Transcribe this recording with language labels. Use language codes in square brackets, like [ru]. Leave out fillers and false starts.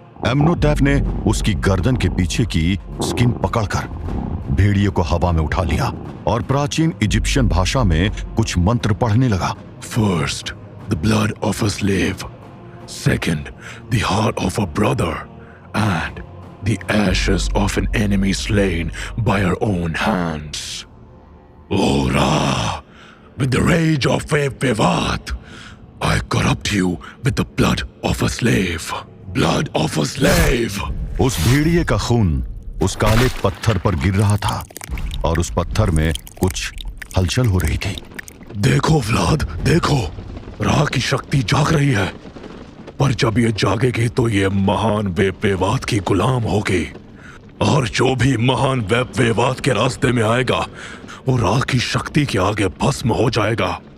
[hi] एमनोटैप ने उसकी गर्दन के पीछे की स्किन पकड़कर भेड़िए को हवा में उठा लिया और प्राचीन इजिप्शियन भाषा में कुछ मंत्र पढ़ने लगा। [en] First the blood of a slave, second the heart of a brother and the ashes of an enemy slain by our own hands. O Ra, with the rage of Vevat, I corrupt you with the blood of a slave. Blood of a slave. [hi] उस भेड़िए का खून उस काले पत्थर पर गिर रहा था और उस पत्थर में कुछ हलचल हो रही थी। देखो व्लाद, देखो, रा की शक्ति जाग रही है, पर जब ये जागेगी तो ये महान वेवात की गुलाम होगी, और जो भी महान वेवात के रास्ते में आएगा वो रा की शक्ति के आगे भस्म हो जाएगा।